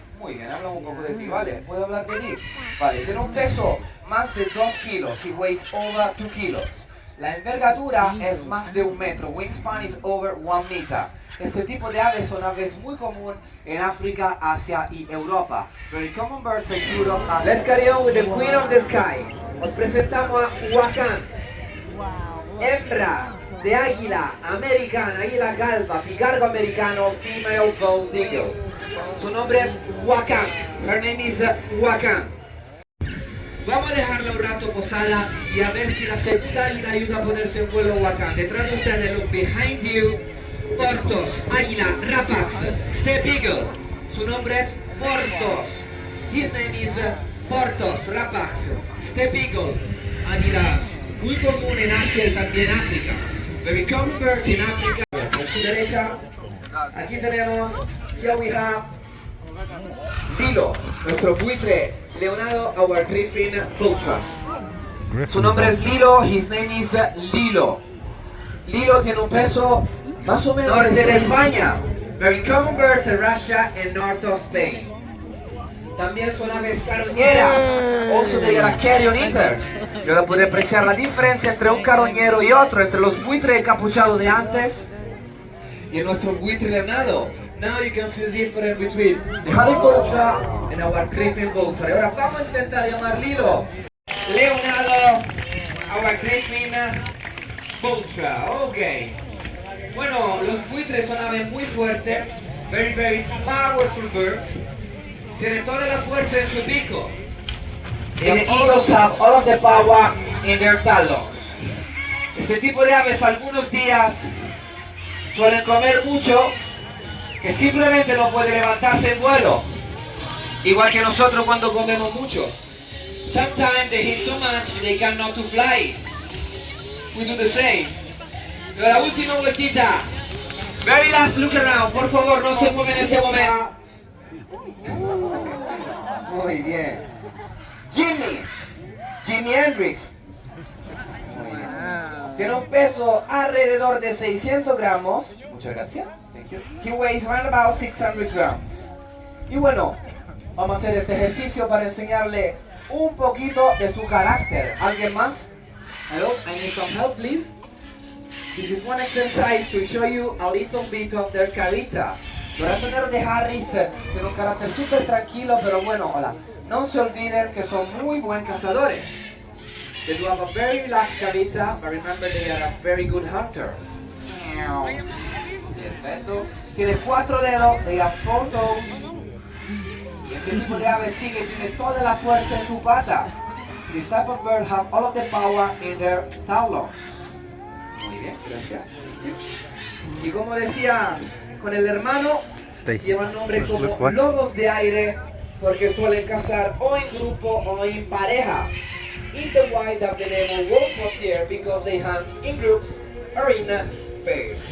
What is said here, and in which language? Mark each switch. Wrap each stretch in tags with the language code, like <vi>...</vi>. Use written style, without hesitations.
<es>Muy bien, hablamos un poco de ti, ¿vale? ¿Puedo hablar de ti? Vale, tiene un peso más de 2 kilos.</es> <en>He weighs over 2 kilos.</en> <es>La envergadura es más de 1 metro.</es> <en>Wingspan is over 1 meter.</en> <es>Este tipo de aves son aves muy común en África, Asia y Europa.</es> <en>Very common birds in Europe. Let's carry on with the queen of the sky.</en> <es>Os presentamos a Wakan. Hembra de águila americana, águila galva, picargo americano,</es> <en>female gold eagle.</en> <es>Su nombre es Wakan.</es> <en>Her name is Wakan.</en> <es>Vamos a dejarla un rato posada y a ver si la segunda águila ayuda a ponerse en vuelo Wakan. Detrás de ustedes,</es> <en>look behind you.</en> <es>Portos, águila, rapax, step eagle. Su nombre es Portos.</es> <en>His name is Portos, rapax, step eagle.</en> <es>Águilas muy común en Asia y también África.</es> <en>Very common birds in Africa.</en> <es>A su derecha, aquí tenemos,</es> <en>here we have Lilo,</en> <es>nuestro buitre leonado,</es> <en>our griffin vulture.</en> <es>Su nombre es Lilo,</es> <en>his name is Lilo.</en> <es>Lilo tiene un peso más o menos norte de España.</es> <en>Very common birds in Russia and north of Spain.</en> <es>También son aves carroñeras.</es> <en>Also they are carrion eaters.</en> <es>Y ahora puede apreciar la diferencia entre un carroñero y otro, entre los buitres encapuchados de antes y nuestro buitre leonado.</es> <en>Now you can see the difference between the honey vulture and our griffin vulture.</en> <es>Y ahora vamos a intentar llamar Lilo.</es> <en>Leonado, our griffin vulture. Ok.</en> <es>Bueno, los buitres son aves muy fuertes.</es> <en>Very powerful birds.</en> <es>Tienen toda la fuerza en su pico.</es> <en>And the eagles have all of the power in their talons.</en> <es>Este tipo de aves algunos días suelen comer mucho, que simplemente no puede levantarse en vuelo. Igual que nosotros cuando comemos mucho.</es> <en>Sometimes they eat so much they cannot to fly. We do the same.</en> <es>Pero la última vueltita.</es> <en>Very last look around.</en> <es>Por favor, no se mueven en ese momento. Muy bien. Jimi Hendrix. Muy bien. Tiene un peso alrededor de 600 gramos. Muchas gracias.</es> <en>Thank you. He weighs around about 600 grams.</en> <es>Y bueno, vamos a hacer ese ejercicio para enseñarle un poquito de su carácter. ¿Alguien más?</es> <en>Hello, I need some help, please. This is one exercise to show you a little bit of their character.</en> <es>Los ratoneros de Harris tienen un carácter súper tranquilo, pero bueno, hola. No se olviden que son muy buen cazadores.</es> <en>They do have a very relaxed character, but remember they are very good hunters.</en> <es>Perfecto. Tiene 4 dedos,</es> <en>they have 4 toes.</en> <es>Y este tipo de ave sí que tiene toda la fuerza en su pata.</es> <en>This type of bird have all of the power in their talons.</en> <es>Muy bien, gracias. Y como decía con el hermano, llevan nombre como lobos de aire porque suelen cazar o en grupo o en pareja.</es> <en>In the wild have the name of wolf of here because they hunt in groups or in pairs.</en>